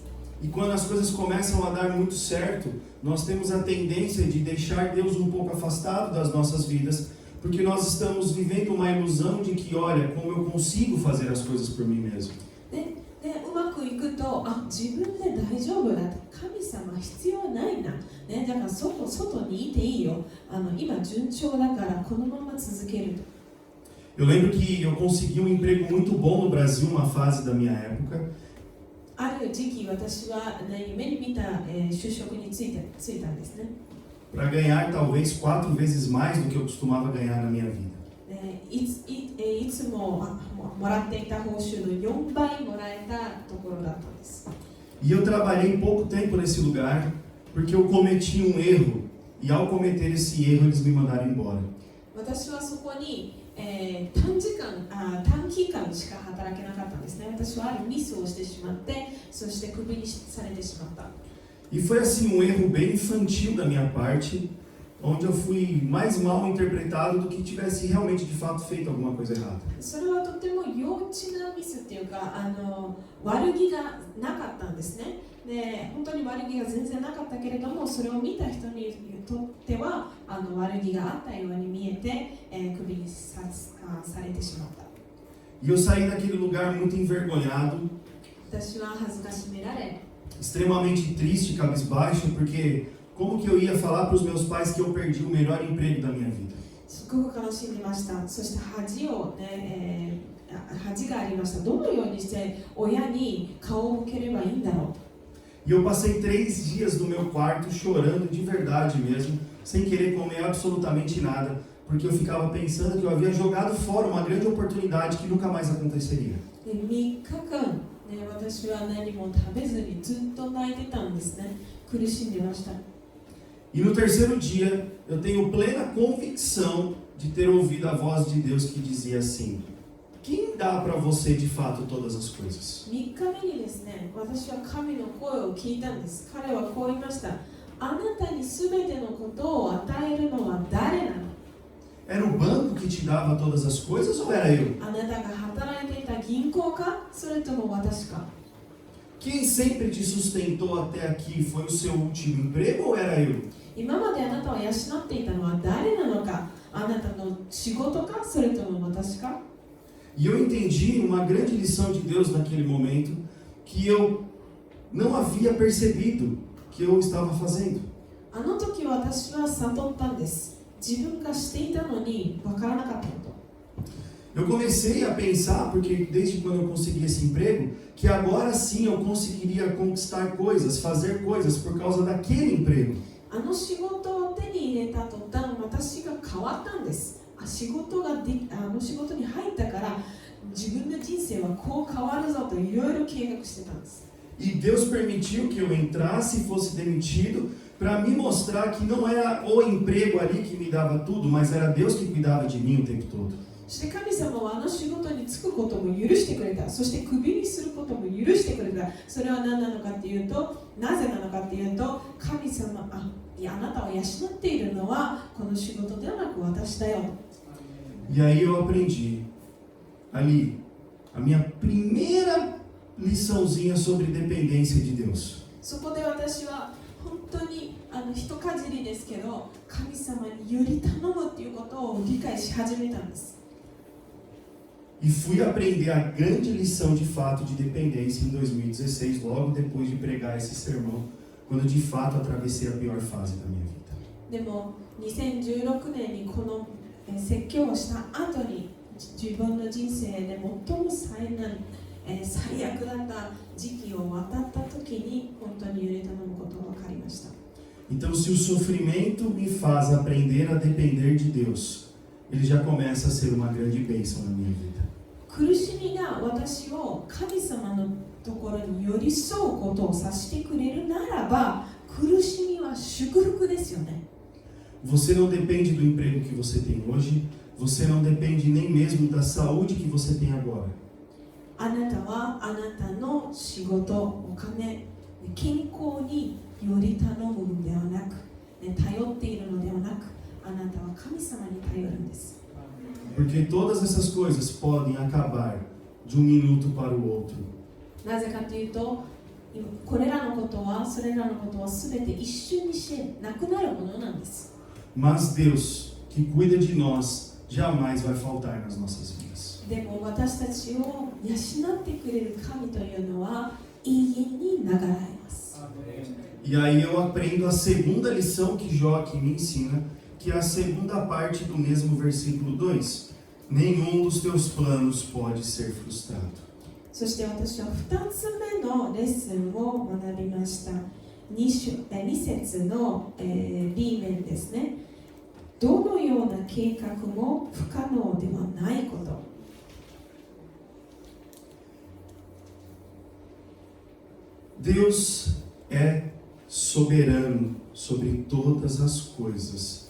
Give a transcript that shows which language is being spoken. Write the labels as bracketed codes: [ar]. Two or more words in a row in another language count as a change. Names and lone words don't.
[pt] E quando as coisas começam a dar muito certo, nós temos a tendência de deixar Deus um pouco afastado das nossas vidas, porque nós estamos vivendo uma ilusão de que, olha, como eu consigo fazer as coisas por mim mesmo. [ja] でうまくいくと、自分で大丈夫だ、神様必要ないな、ね、だから外にいていいよ、今順調だからこのまま続けると。 [pt] Eu lembro que eu consegui um emprego muito bom no Brasil, uma fase da minha época. [ja] ある時期、私は、夢に見た、就職に就いたんですね。 [pt] Para ganhar talvez 4 vezes mais do que eu costumava ganhar na minha vida. [ja] いつももらっていた報酬の4倍もらえたところだったんです。 [pt] E eu trabalhei pouco tempo nesse lugar porque eu cometi um erro e ao cometer esse erro eles me mandaram embora. [ja] 私はそこに、短期間しか働けなかったんですね。私はあるミスをしてしまって、そしてクビにされてしまった。 [pt] E foi assim um erro bem infantil da minha parte, onde eu fui mais mal interpretado do que tivesse realmente de fato feito alguma coisa errada. [ja] それはとても幼稚なミスっていうか、悪気がなかったんですね。で、本当に悪気が全然なかったけれども、それを見た人にとっては悪気があったように見えて、クビにされてしまった。 [pt] E eu saí daquele lugar muito envergonhado, [ja] 私は恥ずかしめられ、 [pt] extremamente triste, cabisbaixo, porque como que eu ia falar para os meus pais que eu perdi o melhor emprego da minha vida? [ja] すごく悲しみました。そして恥がありました。どのようにして親に顔を向ければいいんだろう。 [pt] E eu passei 3 dias no meu quarto chorando de verdade mesmo, sem querer comer absolutamente nada, porque eu ficava pensando que eu havia jogado fora uma grande oportunidade que nunca mais aconteceria. [ja] で、3日間、私は何も食べずにずっと泣いてたんですね。苦しんでました。 [pt] E no terceiro dia, eu tenho plena convicção de ter ouvido a voz de Deus que dizia assim: quem dá para você de fato todas as coisas? [ja] 3 日目にですね、私は神の声を聞いたんです。彼はこう言いました。あなたにすべてのことを与えるのは誰なの？ [pt] Era o banco que te dava todas as coisas ou era eu? [ja] あなたが働いていた銀行か、それとも私か？ [pt] Quem sempre te sustentou até aqui foi o seu último emprego ou era eu? [ja] 今まであなたを養っていたのは誰なのか？あなたの仕事か、それとも私か？ [pt] E eu entendi uma grande lição de Deus naquele momento que eu não havia percebido que eu estava fazendo. [ja] あの時私は悟ったんです。自分がしていたのに分からなかったこと。 [pt] Eu comecei a pensar, porque desde quando eu consegui esse emprego, que agora sim eu conseguiria conquistar coisas, fazer coisas por causa daquele emprego. [ja] あの仕事を手に入れた途端、私が変わったんです。あの仕事に入ったから自分の人生はこう変わるぞといろいろ計画してたんです。 [pt] E Deus permitiu que eu entrasse e fosse demitido para me mostrar que não era o emprego ali que me dava tudo, mas era Deus que cuidava de mim o tempo todo. [ja] そして神様はあの仕事に就くことも許してくれた。そしてクビにすることも許してくれた。それは何なのかっていうと、なぜなのかっていうと、神様、あなたを養っているのはこの仕事ではなく私だよ。 [pt] E aí eu aprendi ali a minha primeira liçãozinha sobre dependência de Deus. [ja] そこで私は本当に一かじりですけど、神様により頼むっていうことを理解し始めたんです。 [pt] E fui aprender a grande lição de fato de dependência em 2016, logo depois de pregar esse sermão, quando de fato atravessei a pior fase da minha vida. [ja] でも2016年にこの説教をした後に自分の人生で最も最悪だった時期を渡った時に本当に揺れ頼むことが分かりました。 [pt] Então, se o sofrimento me faz aprender a depender de Deus, ele já começa a ser uma grande bênção na minha vida. [ja] 苦しみが私を神様のところに寄り添うことをさせてくれるならば、苦しみは祝福ですよね。 [pt] Você não depende do emprego que você tem hoje, você não depende nem mesmo da saúde que você tem agora. [ja] あなたはあなたの仕事、お金、健康により頼むのではなく、頼っているのではなく、あなたは神様に頼るんです。 [pt] Porque todas essas coisas podem acabar de um minuto para o outro. [ja] なぜかというと、これらのことはそれらのことは全て一瞬にしてなくなるものなんです。 [pt] Mas Deus, que cuida de nós, jamais vai faltar nas nossas vidas. [ja] でも私たちを養ってくれる神というのは永遠に流られます。 [pt] E aí eu aprendo a segunda lição que Jó aqui me ensina, que é a segunda parte do mesmo versículo 2. Nenhum dos teus planos pode ser frustrado. [ja] そして私は2つ目のレッスンを学びました。2節の、B 面ですね。どのような計画も不可能ではないこと。 [pt] Deus é soberano sobre todas as coisas.